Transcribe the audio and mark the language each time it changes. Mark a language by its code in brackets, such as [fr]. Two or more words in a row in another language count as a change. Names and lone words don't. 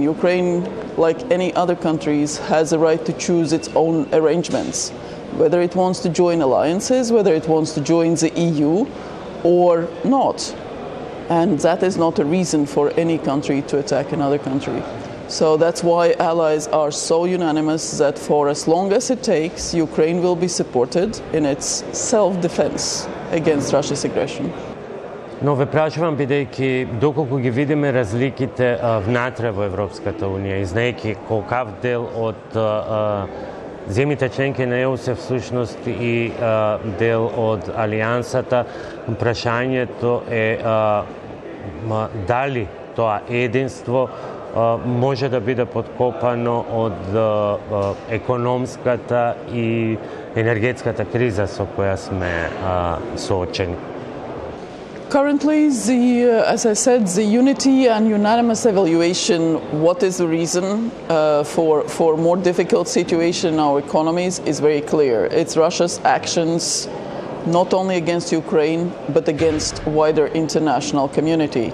[en] Ukraine, like any other countries, has a right to choose its own arrangements, whether it wants to join alliances, whether it wants to join the EU, or not. And that is not a reason for any country to attack another country. So that's why allies are so unanimous that for as long as it takes, Ukraine will be supported in its self-defense against Russia's aggression. [mk] Но ве прашувам, бидејќи доколку ги видиме разликите внатре во Европската Унија и знаејќи колкав дел од земјите членки на ЕУ се всушност и дел од алијансата, прашањето е дали тоа единство може да биде подкопано од економската и енергетската криза со која сме соочени. [en] Currently, as I said, the unity and unanimous evaluation, what is the reason for more difficult situation in our economies is very clear. It's Russia's actions, not only against Ukraine, but against wider international community.